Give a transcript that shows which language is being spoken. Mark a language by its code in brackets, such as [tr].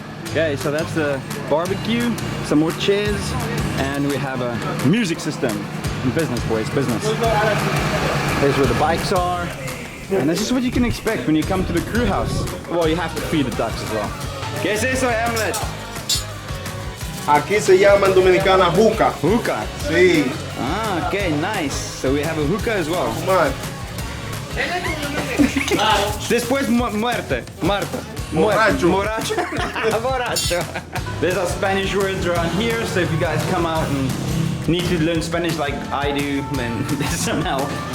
[en] Okay, so that's the barbecue, some more chairs, and we have a music system. Business, boys, business. There's where the bikes are. And this is what you can expect when you come to the crew house. Well, you have to feed the ducks as well. [es] ¿Qué es eso, Hamlet? Aquí se llama en Dominicana hookah. Hookah. Sí. [en] Ah, okay, nice. So we have a hookah as well. Man. [es] Después muerte. Marta. Borracho. Borracho. Borracho. [en] There's our Spanish words around here, so if you guys come out and need to learn Spanish like I do, then there's some help.